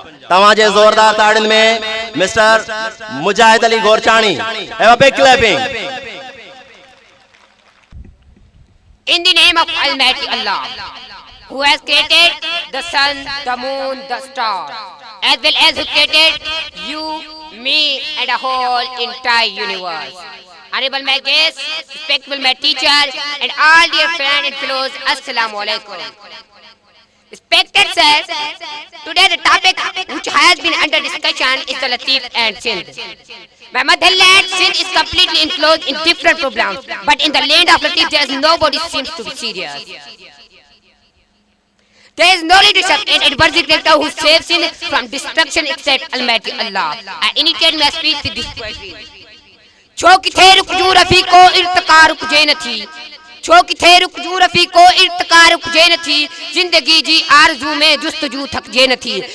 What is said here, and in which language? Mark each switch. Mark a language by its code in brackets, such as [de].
[sd] तव्हांजे ज़ोरदार ताड़ियुनि में mister Mujahid Ali गोरचाणी। [en] Have a big clapping. In the name of Almighty Allah, who has created the sun, the moon, the stars, as well as who created you, me, and the whole entire universe. Honorable my guests, respectable my teacher, and all dear friends and fellows, Assalamu alaikum. Respected sir, today the topic which has been under discussion is the Latif and Sindh. My motherland, Sindh, is completely enclosed in different problems, but in the land of Latif, there is nobody seems to be serious. There is no leadership and advisory director who saves Sindh from destruction except Almighty Allah. I initiate my speech with this poetry. [sd] छो किथे रुकजू रफ़ी को इर्तिका रुकजे नथी, छो किथे रुकजू रफ़ी को इर्तिका रुकजे नथी, जिंदगी जी आरज़ू में जुस्तजू थकजे नथी।